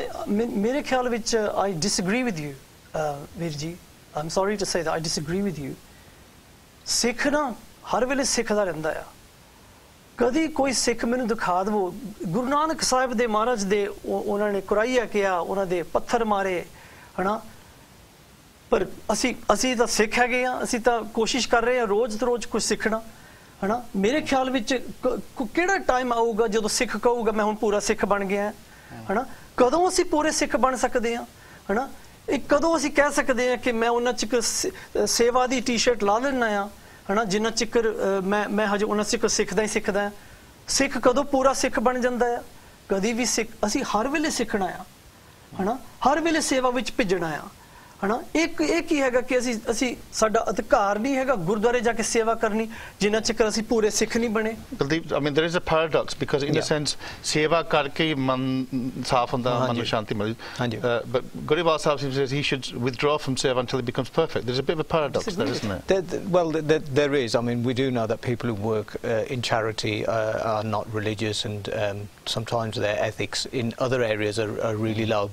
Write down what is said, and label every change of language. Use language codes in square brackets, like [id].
[pa] ਮੇਰੇ ਖਿਆਲ ਵਿੱਚ [en] I disagree with you, [pa] ਵੀਰ ਜੀ। [en] I'm sorry to say that I disagree with you. [pa] ਸਿੱਖ ਨਾ ਹਰ ਵੇਲੇ ਸਿੱਖਦਾ ਰਹਿੰਦਾ ਆ। ਕਦੀ ਕੋਈ ਸਿੱਖ ਮੈਨੂੰ ਦਿਖਾ ਦਿਵੋ, ਗੁਰੂ ਨਾਨਕ ਸਾਹਿਬ ਦੇ ਮਹਾਰਾਜ ਦੇ ਉਹਨਾਂ ਨੇ ਕੁਰਾਈਆ ਕਿਹਾ, ਉਹਨਾਂ ਦੇ ਪੱਥਰ ਮਾਰੇ, ਹਨਾ। ਪਰ ਅਸੀਂ ਤਾਂ ਸਿੱਖ ਹੈਗੇ ਆ, ਅਸੀਂ ਤਾਂ ਕੋਸ਼ਿਸ਼ ਕਰ ਰਹੇ ਆ ਰੋਜ਼ ਤੋਂ ਰੋਜ਼ ਕੁਝ ਸਿੱਖਣਾ, ਹਨਾ। ਮੇਰੇ ਖਿਆਲ ਵਿੱਚ ਕਿਹੜਾ ਟਾਈਮ ਆਊਗਾ ਜਦੋਂ ਸਿੱਖ ਕਹੂਗਾ ਮੈਂ ਹੁਣ ਪੂਰਾ ਸਿੱਖ ਬਣ ਗਿਆ, ਹਨਾ। ਕਦੋਂ ਅਸੀਂ ਪੂਰੇ ਸਿੱਖ ਬਣ ਸਕਦੇ ਆ, ਹਨਾ। ਇਹ ਕਦੋਂ ਅਸੀਂ ਕਹਿ ਸਕਦੇ ਆ ਕਿ ਮੈਂ ਉਹਨਾਂ ਚ ਸੇਵਾ ਦੀ ਟੀ-ਸ਼ਰਟ ਲਾ ਲੈਣਾ ਆ, ਹਨਾ, ਜਿੰਨਾ ਚਿਕਰ ਮੈਂ ਹਜੇ ਉਹਨਾਂ ਚਿਕਰ ਸਿੱਖਦਾ ਹੀ ਸਿੱਖਦਾ। ਸਿੱਖ ਕਦੋਂ ਪੂਰਾ ਸਿੱਖ ਬਣ ਜਾਂਦਾ ਆ? ਕਦੀ ਵੀ ਸਿੱਖ ਅਸੀਂ ਹਰ ਵੇਲੇ ਸਿੱਖਣਾ ਆ, ਹਨਾ। ਹਰ ਵੇਲੇ ਸੇਵਾ ਵਿੱਚ ਭਿੱਜਣਾ ਆ, ਹਨਾ ਇੱਕ ਹੀ ਹੈਗਾ ਕਿ ਅਸੀਂ ਸਾਡਾ ਅਧਿਕਾਰ ਨਹੀਂ ਹੈਗਾ ਗੁਰਦੁਆਰੇ ਜਾ ਕੇ ਸੇਵਾ ਕਰਨੀ ਜਿੰਨਾ ਚਿਰ ਅਸੀਂ ਪੂਰੇ ਸਿੱਖ ਨਹੀਂ ਬਣੇ [en] I mean there is a paradox because in a sense [pa] ਸੇਵਾ ਕਰਕੇ ਮਨ ਸਾਫ਼ ਹੁੰਦਾ ਮਨ ਨੂੰ ਸ਼ਾਂਤੀ ਮਿਲਦੀ [en] but Guriwal Sahib says he should withdraw from seva until he becomes perfect. There's a bit of a paradox there, isn't it? Well, there is. I mean, we do know that people who work in charity are not religious, and sometimes their ethics in other areas are really low.